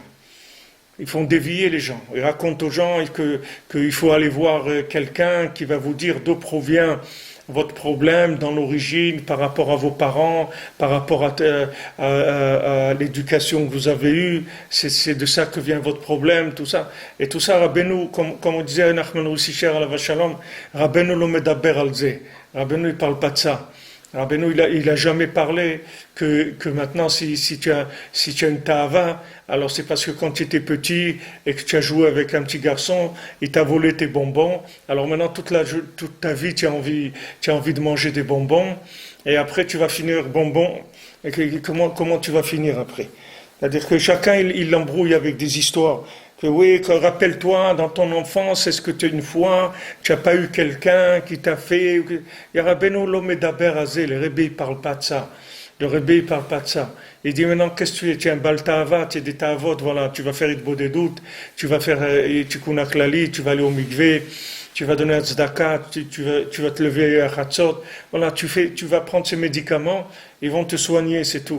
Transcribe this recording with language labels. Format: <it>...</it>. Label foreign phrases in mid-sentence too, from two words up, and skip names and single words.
<fr>Ils font dévier les gens. Ils racontent aux gens qu'il faut aller voir quelqu'un qui va vous dire d'où provient votre problème dans l'origine par rapport à vos parents, par rapport à l'éducation que vous avez eue, c'est de ça que vient votre problème, tout ça. Et tout ça, Rabbeinu, comme on disait Nachman Roussisher à la Vachalom,</fr> <he>רבנו לא מדבר על זה.</he> <fr>Rabbeinu, il ne parle pas de ça. Rabbeinu, il a jamais parlé que maintenant, si tu as une ta'ava, alors c'est parce que quand tu étais petit et que tu as joué avec un petit garçon, il t'a volé tes bonbons. Alors maintenant, toute ta vie, tu as envie de manger des bonbons. Et après, tu vas finir bonbon. Et comment tu vas finir après? C'est-à-dire que chacun, il l'embrouille avec des histoires. Que oui, rappelle-toi, dans ton enfance, est-ce que une fois, tu n'as pas eu quelqu'un qui t'a fait... Il y a</fr> <he>רבנו לא מדבר על זה,</he> <fr>le Rebbe, il ne parle pas de ça. Le Rebbe, il ne parle pas de ça. Il dit maintenant, qu'est-ce que tu es? Tu es un</fr> <he>בעל תאווה,</he> <fr>tu es des ta'avot, voilà, tu vas faire Itbo des doutes, tu vas faire Tikkun HaKlali, tu vas aller au mikvé, tu vas donner un tzedaka, tu vas te lever à Chatzot, voilà, tu vas prendre ces médicaments, ils vont te soigner, c'est tout.</fr>